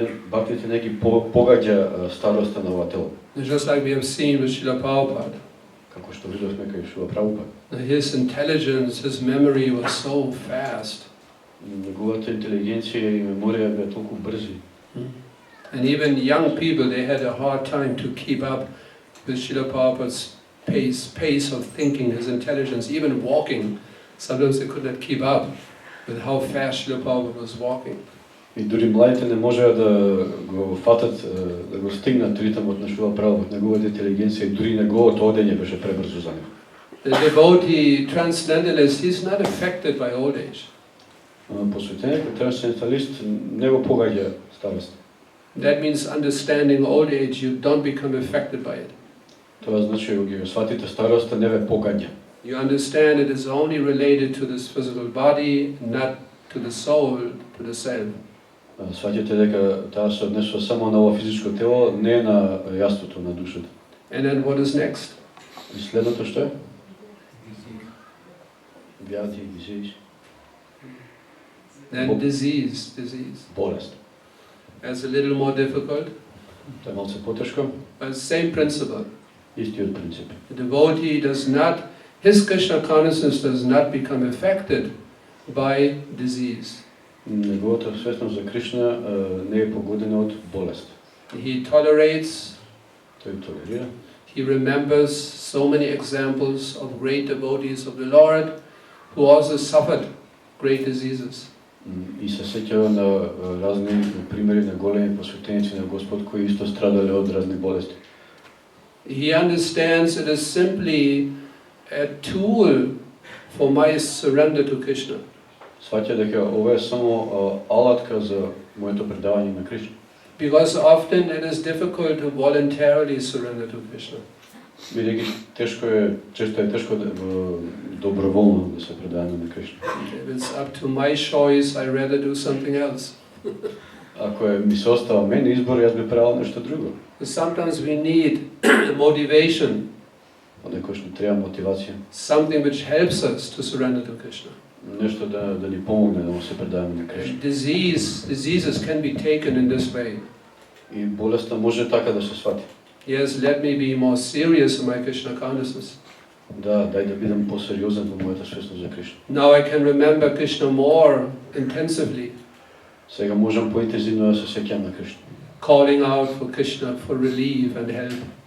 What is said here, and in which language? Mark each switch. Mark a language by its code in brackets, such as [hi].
[mk] Бхактите не ги погаѓа староста на ова тело. [en] Just like we have seen with Srila Prabhupada. [mk] Како што видовме кај Шила Прабхупад. [en] His intelligence, his memory was so fast. [mk] Неговата интелигенција и меморија беа толку брзи. [en] And even young people, they had a hard time to keep up with Srila Prabhupada's pace of thinking, his intelligence, even walking. Sometimes they could not keep up with how fast Srila Prabhupada was walking. [mk] И дури младите не можеа да го фатат, да го стигнат ритмот на Шила Прабхупад, неговата интелигенција и дури неговото одење беше пребрзо за него. [en] The devotee, transcendentalist, he's not affected by old age. [mk] Посветениот трансценденталист не го погаѓа старост. [en] That means understanding old age, you don't become affected by it. [mk] Тоа значи кога го сватите староста не ве погаѓа. [en] You understand it is only related to this physical body, not to the soul, to the self. [mk] Сваќате дека таа се однесува само на ова физичко тело, не на јаството на душата. [en] And then what is next? [mk] И следното што е? [en] Вјади, дизиз. Then disease. [mk] Болест. [en] That's a little more difficult, [mk] Тоа е малце потешко. [en] but same principle. [mk] Истиот принцип. [en] The devotee does not, his Krishna consciousness does not become affected by disease. [mk] Неговата свесност за Кришна не е погодена од болест. [en] He tolerates, [mk] Тој толерира. [en] he remembers so many examples of great devotees of the Lord who also suffered great diseases. [mk] И се сеќава на разни примери на големи посветеници на Господ кои исто страдале од разни болести. [en] He understands it is simply a tool for my surrender to Krishna. [mk] Сваќа дека ова е само алатка за моето предавање на Кришна. [en] Because often it is difficult to voluntarily surrender to Krishna. [mk] Бидејќи често е тешко доброволно да се предадеме на Кришна. [en] If it's up to my choice, I rather do something else. [mk] Ако ми се остава мене избор, јас би правил нешто друго. [en] Sometimes we need motivation, [mk] Понекогаш ни треба мотивација, [en] something which helps us to surrender to Krishna. [mk] нешто да ни помогне да му се предадеме на Кришна. [en] Diseases can be taken in this way. [mk] И болеста може така да се свати. [en] Yes, let me be more serious in my Krishna consciousness. [mk] Да, дај да бидам посериозен во мојата свесност за Кришна. [en] Now I can remember Krishna more intensively, [mk] Сега можам поинтензивно да се сеќам на Кришна. [en] calling out for Krishna for relief and help.